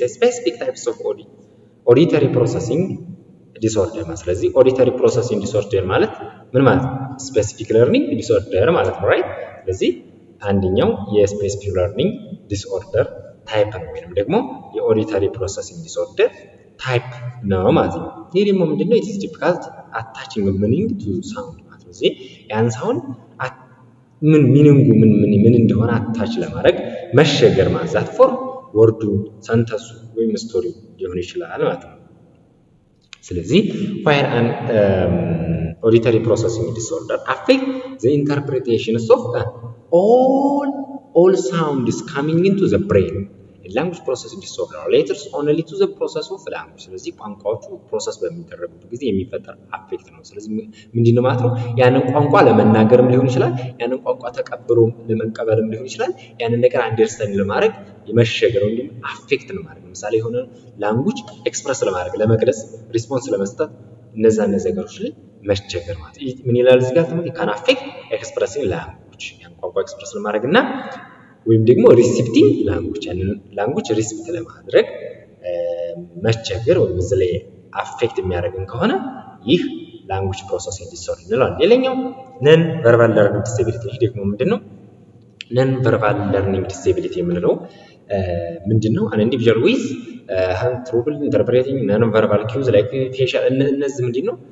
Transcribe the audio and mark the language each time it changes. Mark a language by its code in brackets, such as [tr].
[am] ስፔሲፊክ ታይፕስ ኦፍ ኦዲተሪ ፕሮሰሲንግ ዲስኦርደር ማለት። ስለዚህ ኦዲተሪ ፕሮሰሲንግ ዲስኦርደር ማለት ምን ማለት ነው? ስፔሲፊክ ለርኒንግ ዲስኦርደር ማለት ነው። ራይት። ስለዚህ አንደኛው የስፔሲፊክ ለርኒንግ ዲስኦርደር ታይፕ ነው ወይንም ደግሞ የኦዲተሪ ፕሮሰሲንግ ዲስኦርደር ታይፕ ነው ማለት ነው። ይህ ደግሞ ምንድነው? [en] it is difficult attaching meaning to sound [am] ማለት ነው። ስለዚህ ያን ሳውንድ ምን ሚኒንጉ ምን እንደሆነ አታች ለማድረግ መሸገር ማለት ዛት ፎር ወርዱ ሰንተሱ ወይም ስቶሪ ሊሆን ይችላል ማለት ነው። ስለዚህ [en] while an auditory processing disorder affect the interpretations of all sounds coming into the brain. A language processing disorder relates only to the process of language. [am] ስለዚህ ቋንቋዎቹ ፕሮሰስ በሚደረጉበት ጊዜ የሚፈጠር አፌክት ነው። ስለዚህ ምንድነው ማለት ነው? ያንን ቋንቋ ለመናገርም ሊሆን ይችላል፣ ያንን ቋንቋ ተቀብሎ ለመቀበልም ሊሆን ይችላል፣ ያንን ነገር አንደርስታንድ ለማድረግ የመሸገር ወይም አፌክት ነው ማለት ነው። ለምሳሌ የሆነ ላንጉጅ ኤክስፕረስ ለማድረግ ለመግለጽ ሪስፖንስ ለመስጠት እነዛ ነገሮች ላይ መቸገር ማለት ምን ይላል እዚህ ጋር ተመልከቱ ካን አፌክት ኤክስፕረሲንግ ላንጉጅ ያን ቋንቋ ኤክስፕረስ ለማድረግና ወይም ደግሞ ሪሲፕቲንግ ላንጉጅ ያንን ላንጉጅ ሪሲፕት ለማድረግ መቸገር ወይም እዚህ ላይ አፌክት የሚያደርግን ከሆነ ይህ ላንጉጅ ፕሮሰሲንግ ዲስኦርደር እንለዋለን። ሌላኛው ነን ቨርባል ለርኒንግ ዲስኤቢሊቲ ደግሞ ምንድነው? ነን ቨርባል ለርኒንግ ዲስኤቢሊቲ የምንለው ምንድነው? [en] an individual with trouble interpreting non-verbal cues like facial [am] እነዚህ ምንድነው?